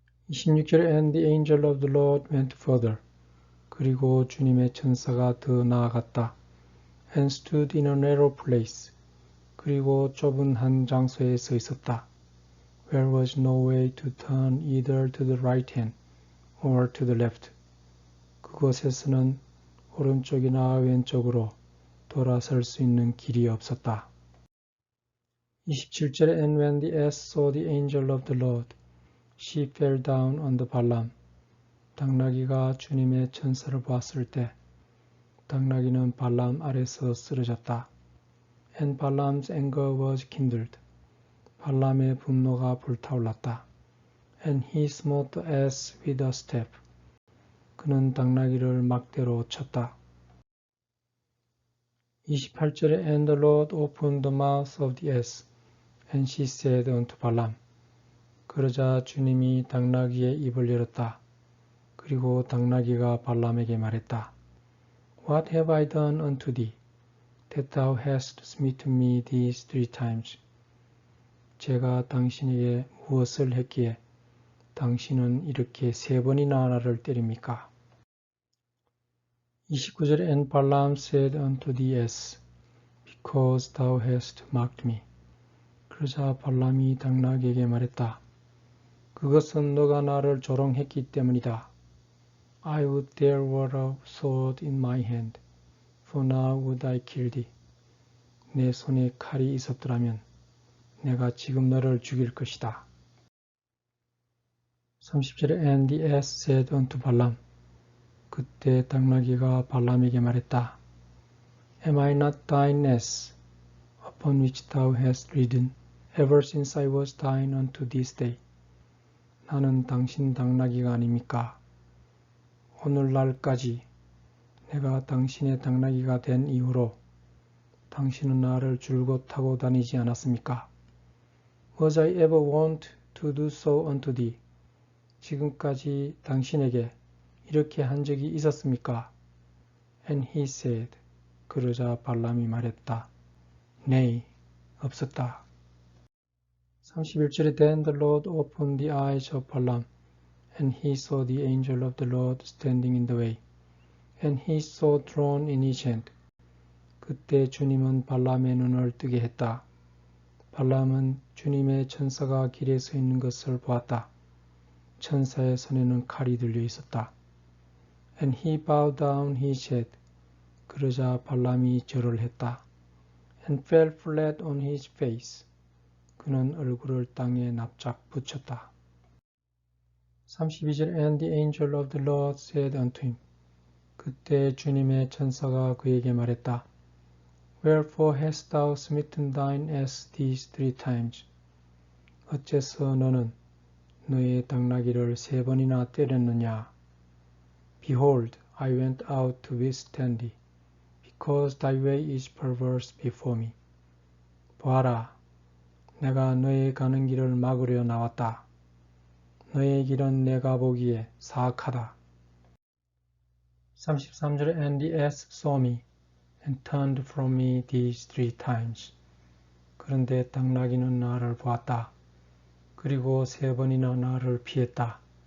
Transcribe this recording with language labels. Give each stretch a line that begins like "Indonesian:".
English: 26절에 And the angel of the Lord went further.
Korean: 그리고 주님의 천사가 더 나아갔다.
English: And stood in a narrow place.
Korean: 그리고 좁은 한 장소에 서 있었다.
English: Where was no way to turn either to the right hand or to the left.
Korean: 그곳에서는 오른쪽이나 왼쪽으로 돌아설 수 있는 길이 없었다.
English: 27절에 And when the ass saw the angel of the Lord, she fell down on the Balaam.
Korean: 당나귀가 주님의 천사를 보았을 때 당나귀는 발람 아래서 쓰러졌다.
English: And Balaam's anger was kindled.
Korean: 발람의 분노가 불타올랐다.
English: And he smote the ass with a staff.
Korean: 그는 당나귀를 막대로 쳤다.
English: 28절에 And the Lord opened the mouth of the ass, and she said unto Balaam.
Korean: 그러자 주님이 당나귀의 입을 열었다. 그리고 당나귀가 발람에게 말했다.
English: What have I done unto thee, that thou hast smitten me these 3 times?
Korean: 제가 당신에게 무엇을 했기에 당신은 이렇게 3번이나 나를 때립니까?
English: 29절에 And Balaam said unto the ass, Because thou hast mocked me.
Korean: 그러자 발람이 당나귀에게 말했다. 그것은 너가 나를 조롱했기 때문이다.
English: I would there were a sword in my hand, for now would I kill thee.
Korean: 내 손에 칼이 있었더라면 내가 지금 너를 죽일 것이다.
English: 30절에 And the ass said unto Balaam.
Korean: 그때 당나귀가 발람에게 말했다.
English: Am I not thine ass, upon which thou hast ridden, ever since I was thine unto this day?
Korean: 나는 당신 당나귀가 아닙니까? 오늘날까지 내가 당신의 당나귀가 된 이후로 당신은 나를 줄곧 타고 다니지 않았습니까?
English: Was I ever wont to do so unto thee?
Korean: 지금까지 당신에게 이렇게 한 적이 있었습니까?
English: And he said,
Korean: 그러자 발람이 말했다.
English: Nay,
Korean: 없었다.
English: 31절에 Then the Lord opened the eyes of Balaam, and he saw the angel of the Lord standing in the way, and he saw drawn in his hand.
Korean: 그때 주님은 발람의 눈을 뜨게 했다. 발람은 주님의 천사가 길에 서 있는 것을 보았다. 천사의 손에는 칼이 들려 있었다.
English: And he bowed down his head.
Korean: 그러자 발람이 절을 했다.
English: And fell flat on his face.
Korean: 그는 얼굴을 땅에 납작 붙였다.
English: 32절 And the angel of the Lord said unto him.
Korean: 그때 주님의 천사가 그에게 말했다.
English: Wherefore hast thou smitten thine ass these 3 times?
Korean: 어째서 너는 너의 당나귀를 3번이나 때렸느냐?
English: Behold, I went out to withstand thee, because thy way is perverse before me.
Korean: 보아라, 내가 너의 가는 길을 막으려 나왔다. 너의 길은 내가 보기에 사악하다.
English: 33절 And the ass saw me, and turned from me these 3 times.
Korean: 그런데 당나귀는 나를 보았다. 그리고 3번이나 나를 피했다.